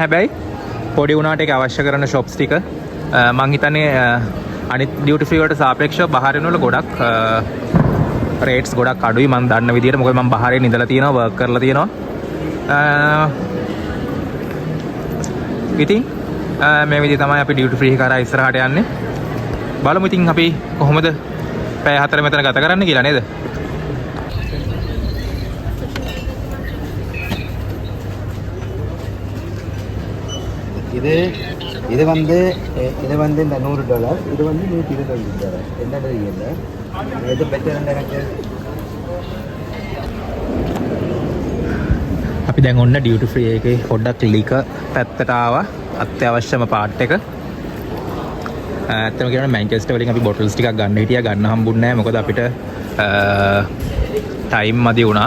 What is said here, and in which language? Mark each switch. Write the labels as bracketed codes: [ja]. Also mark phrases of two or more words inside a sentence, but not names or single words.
[si] හැබැයි පොඩි වුණාට ඒක අවශ්‍ය කරන ෂොප්ස් ටික මං හිතන්නේ අනිත් [en] duty free [si] වලට සාපේක්ෂව බහරෙන් වල ගොඩක් රේට්ස් ගොඩක් අඩුයි මම දන්න විදිහට. මොකද මම බහරෙන් ඉඳලා තියෙනවා වර්ක් කරලා තියෙනවා. ඉතින් මේ විදිහ තමයි අපි [en] duty free [si] කරා ඉස්සරහට යන්නේ. බලමු ඉතින් අපි කොහොමද පැය 4 මෙතන ගත කරන්න කියලා නේද? [ta] இது வந்து இந்த $100 இது வந்து $120 என்னது இல்ல இது பெட்டர் எனக்கு. [si] අපි දැන් ඔන්න [en] duty free [si] එකේ පොඩ්ඩක් ලික පැත්තට ආවා. අත්‍යවශ්‍යම පාර්ට් එක. ඇත්තම කියනවා මැන්චෙස්ටර් වලින් අපි බොටල්ස් ටිකක් ගන්න හිටියා. ගන්න හම්බුන්නේ නැහැ. මොකද අපිට ටයිම් මදි වුණා.